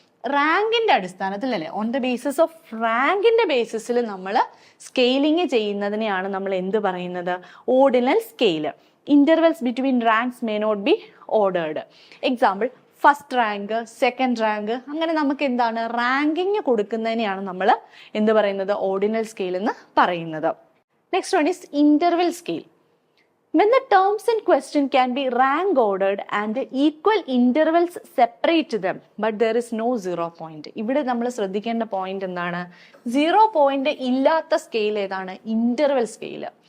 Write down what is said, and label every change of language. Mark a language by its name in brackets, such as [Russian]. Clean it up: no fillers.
[Malayalam] റാങ്കിന്റെ അടിസ്ഥാനത്തിൽ അല്ലെ, [English] on the basis of [Malayalam] റാങ്കിന്റെ ബേസിസിൽ നമ്മൾ സ്കെയിലിംഗ് ചെയ്യുന്നതിനെയാണ് നമ്മൾ എന്ത് പറയുന്നത്, ordinal scale. [English] Intervals between ranks may not be ordered. [Malayalam] Example first rank, second rank, അങ്ങനെ നമുക്ക് എന്താണ് റാങ്കിങ് കൊടുക്കുന്നതിനെയാണ് നമ്മൾ എന്ത് പറയുന്നത്, ഓർഡിനൽ സ്കെയിൽ എന്ന് പറയുന്നത്. [English] Next one is interval scale. When the terms in question can be rank ordered and equal intervals separate them, but there is no 0 point. [Malayalam] ഇവിടെ നമ്മൾ ശ്രദ്ധിക്കേണ്ട പോയിന്റ് എന്താണ്, 0 പോയിന്റ് ഇല്ലാത്ത സ്കെയിൽ ഏതാണ്, ഇന്റർവെൽ സ്കെയിൽ.